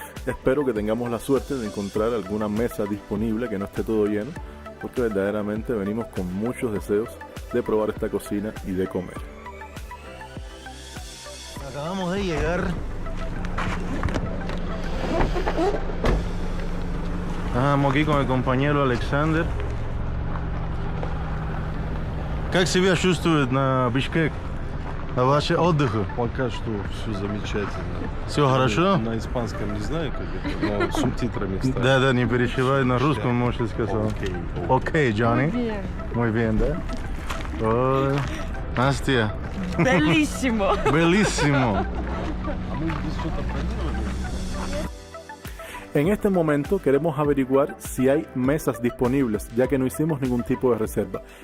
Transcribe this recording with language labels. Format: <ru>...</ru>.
<es>Espero que tengamos la suerte de encontrar alguna mesa disponible, que no esté todo lleno, porque verdaderamente venimos con muchos deseos de probar esta cocina y de comer. Acabamos de llegar. Estamos aquí con el compañero Alexander.</es> <ru>Как себя чувствует на Бишкек? На ваши отдыхи? Пока что все замечательно. Все хорошо? На испанском не знаю, как это, но субтитрами ставят. Да, не переживай, на русском можешь сказать. Окей, Johnny.</ru> <es>Bien. Muy bien,</es> <ru>да? Ой,</ru> <es>Настя.</es> <it>Белиссимо.</it> <es>Bellísimo. En este momento queremos averiguar si hay mesas disponibles, ya que no hicimos ningún tipo de reserva.</es>